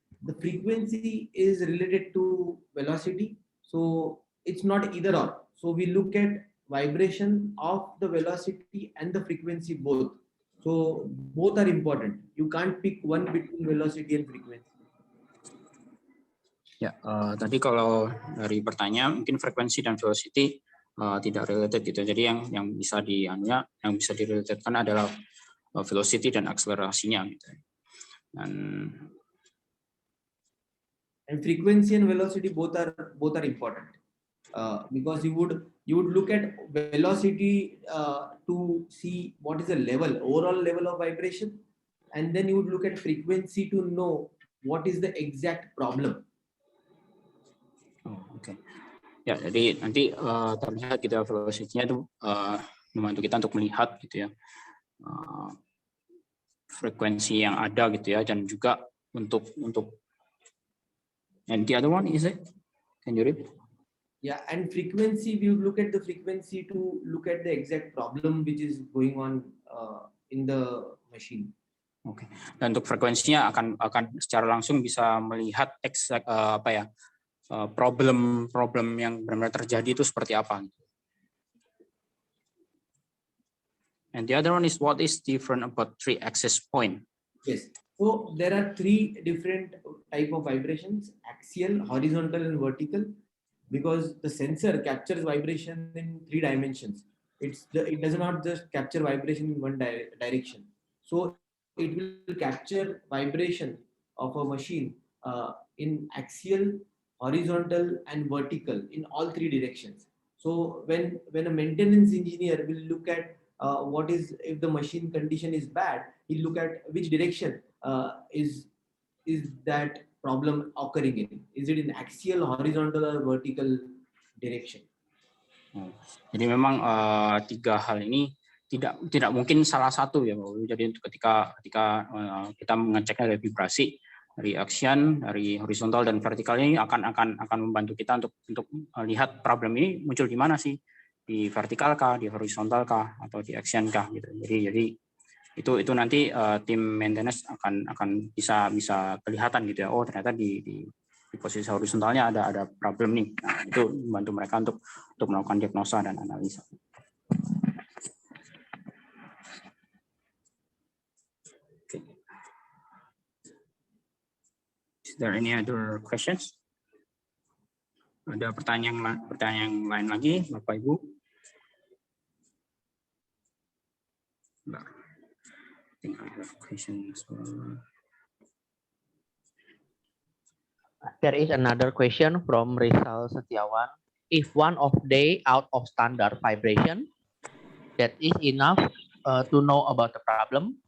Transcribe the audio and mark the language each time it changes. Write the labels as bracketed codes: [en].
[en] The frequency is related to velocity, so it's not either or. So we look at vibration of the velocity and the frequency both. So both are important. You can't pick one between velocity and frequency. [id] Ya, tadi kalau dari pertanyaan mungkin frekuensi dan velocity tidak related gitu. Jadi yang bisa direlatetkan adalah velocity dan akselerasinya gitu. [en] And frequency and velocity both are important because you would look at velocity to see what is the overall level of vibration, and then you would look at frequency to know what is the exact problem. [id] Oh, oke. Ya, jadi nanti terlihat gitu ya velocity-nya itu membantu kita untuk melihat gitu ya frekuensi yang ada gitu ya, dan juga untuk [en] and the other one is it? Can you repeat? Yeah, and frequency, we look at the frequency to look at the exact problem which is going on in the machine. [id] Oke. Dan untuk frekuensinya akan secara langsung bisa melihat exact problem yang benar-benar terjadi itu seperti apa. [en] And the other one is what is different about 3 access point? Yes. So there are 3 different type of vibrations: axial, horizontal, and vertical. Because the sensor captures vibration in 3 dimensions. it does not just capture vibration in one direction. So it will capture vibration of a machine in axial, horizontal, and vertical in all three directions. So when a maintenance engineer will look at what is, if the machine condition is bad, he'll look at which direction is that problem occurring in. Is it in axial, horizontal, or vertical direction? [id] Jadi memang tiga hal ini tidak mungkin salah satu ya, Pak. Jadi ketika kita mengeceknya dari vibrasi, dari action, dari horizontal dan vertikal ini akan membantu kita untuk melihat problem ini muncul di mana sih, di vertikal kah, di horizontal kah, atau di action kah gitu. Jadi itu nanti tim maintenance akan bisa kelihatan gitu ya. Oh ternyata di posisi horizontalnya ada problem nih. Nah, itu membantu mereka untuk melakukan diagnosa dan analisa. [en] Okay. Is there any other questions? [id] Ada pertanyaan lain lagi, Bapak Ibu? [en] I think I have questions. There is another question from Rizal Setiawan. If one of day out of standard vibration, that is enough to know about the problem.